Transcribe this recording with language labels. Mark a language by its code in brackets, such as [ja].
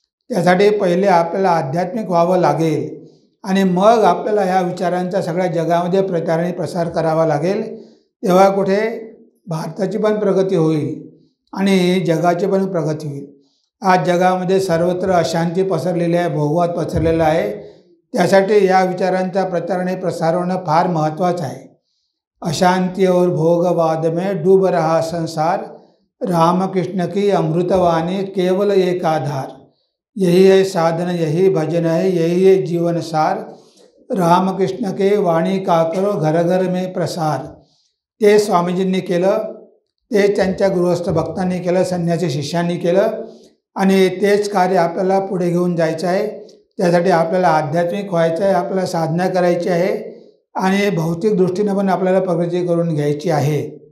[mr] त्यासाठी पहिले आपल्याला आध्यात्मिक व्हावं लागेल आणि मग आपल्याला ह्या विचारांचा सगळ्या जगामध्ये प्रसार करावा लागेल. तेव्हा कुठे भारताची पण प्रगती होईल आणि जगाची पण प्रगती होईल. आज जगामध्ये सर्वत्र अशांती पसरलेली आहे, भोगवाद पसरलेला आहे. त्यासाठी या विचारांचा प्रसार होणं फार महत्त्वाचं आहे. [hi] अशांति और भोगवाद में डूब रहा संसार, रामकृष्ण की अमृतवाणी केवल एक आधार. यही है साधन, यही भजन है, यही है जीवन सार. रामकृष्ण के वाणी का करो घर घर में प्रसार. [mr] ते स्वामीजींनी केलं, ते त्यांच्या गृहस्थ भक्तांनी केलं, संन्यासी शिष्यांनी केलं आणि तेच कार्य आपल्याला पुढे घेऊन जायचं आहे. त्यासाठी आपल्याला आध्यात्मिक व्हायचं आहे, आपल्याला साधना करायची आहे आणि भौतिक दृष्टीनं पण आपल्याला प्रगती करून घ्यायची आहे.